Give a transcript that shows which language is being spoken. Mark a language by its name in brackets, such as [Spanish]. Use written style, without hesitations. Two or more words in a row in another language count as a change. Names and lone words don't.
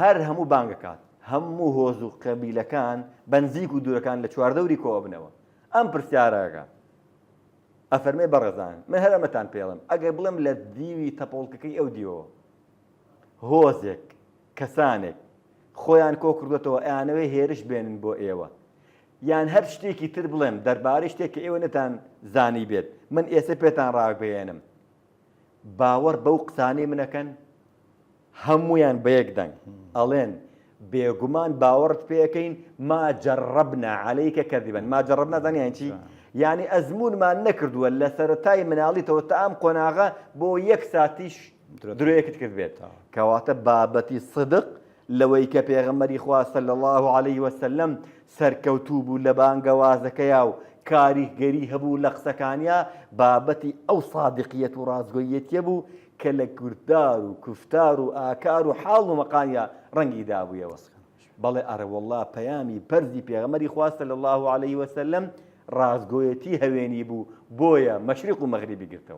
[Central Kurdish] هەر هەموو بانگەکات هەموو هۆز و قەبیلەکان بەنزیک و دوورەکان لە چواردەوری کۆوە بنەوە ئەم پرسیارەکە ئەفەرمێ بەڕێزان من هەرەمەتان پێڵم ئەگەر بڵێم لە دیوی تەپۆڵکەکەی ئەو دیوەوە هۆزێک کەسانێک خۆیان کۆ کردوێتەوە ئەیانەوەی هێرش بێنن بۆ ئێوە یان هەر شتێکی تر بڵێم دەربارەی شتێک کە ئێوە نەتان زانی بێت من ئێستا پێتان ڕاگەیەنم باوەڕ بەو قسانەی منەکەن هەمویان بە یەک دەنگ ئەڵێن بێگومان باوەڕت پێەکەین [Arabic] ما جەڕەبنا عەلەیکە کەذیبەن ما جەڕەبنا [Central Kurdish] زانیان چی یعنی ئەزمونمان نەکردووە لە سەرەتای مناڵیتەوە تا ئەم قۆناغە بۆ یەک ساتیش درۆیەکت کرد بێت کەواتە بابەتی صدق لەوەی کە پێغەمبەری خوا [Arabic] صلی الله عليه وسلم [Central Kurdish] سەرکەوتوو بوو لە بانگەوازەکەیا و کاریگەری هەبوو لە قسەکانیا بابەتی ئەو صادقیەت و ڕازگۆیەتیە بوو کە لە کوردار و کوفتار و ئاکار و حاڵ و مەقامیا ڕەنگی دابوویەوە بەڵێ ئەرە وەڵڵا پەیامی پەرزی پێغەمبەری خوا [Arabic] صلی الله عليه وسلم [Central Kurdish] ڕازگۆیەتی هەوێنی بوو بۆیە مەشریق و مەغریبی گرتەوە